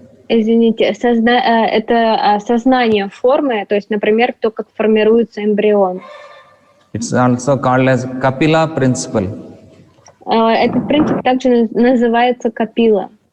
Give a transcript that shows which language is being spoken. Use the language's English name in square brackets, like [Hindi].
[Russian] Извините, это сознание формы, то есть, например, то, как формируется эмбрион. [English] It's also called as Kapila principle. [Russian] Этот принцип также называется капила.